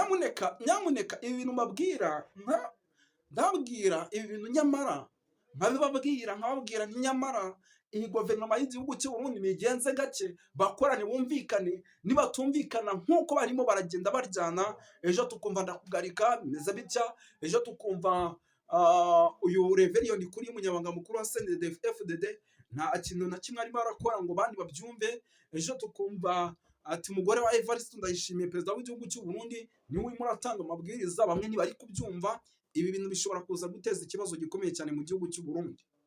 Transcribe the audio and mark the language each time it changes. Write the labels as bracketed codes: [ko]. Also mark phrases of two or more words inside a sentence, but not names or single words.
[rw] Nyamuneka ibi bintu mbabwira, ndabwira ibi bintu nyamara nkababwira nyamara iyi guverinoma y'igihugu cy'u Burundi migenze gake, bakorane bumvikane. Nibatumvikana nk'uko barimo baragenda baryana, ejo tukumva Ndakugarika bimeze bitya, ejo tukumva uyu Reveriyoni kuri umunyamabanga mukuru wa CNDD FDD nta kintu na kimwe arimo arakora ngo bandi babyumve, ejo tukumva ati umugore wa Evariste Ndayishimiye perezida w'igihugu cy'u Burundi niwe urimo aratanga amabwiriza, bamwe ntibari kubyumva. Ibi bintu bishobora kuza guteza ikibazo gikomeye cyane mu gihugu cy'u Burundi.